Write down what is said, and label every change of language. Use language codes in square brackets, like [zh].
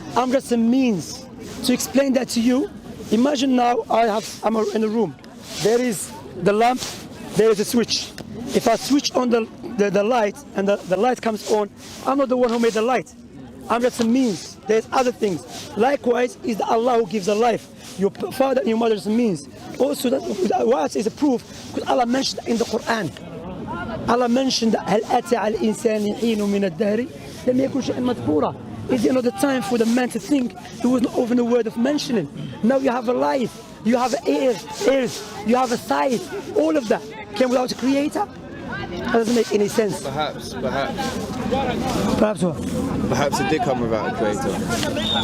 [en] I'm just a means to explain that to you. Imagine now I'm in a room. There is the lamp there is a switch. If I switch on the light and the light comes on, I'm not the one who made the light. I'm just a means. There's other things. Likewise, is the Allah who gives the life. Your father and your mother is a means. Also, why is a proof? Because Allah mentioned in the Quran. Allah mentioned [ar] هل أتى على الإنسان حين من الدهر لم يكن شيئا مذكورا. [en] Is there not the time for the man to think? It was not even a word of mentioning. Now you have a life, you have ears, you have a sight. All of that came without a creator. That doesn't make any sense. Perhaps what? Perhaps it did come without a creator.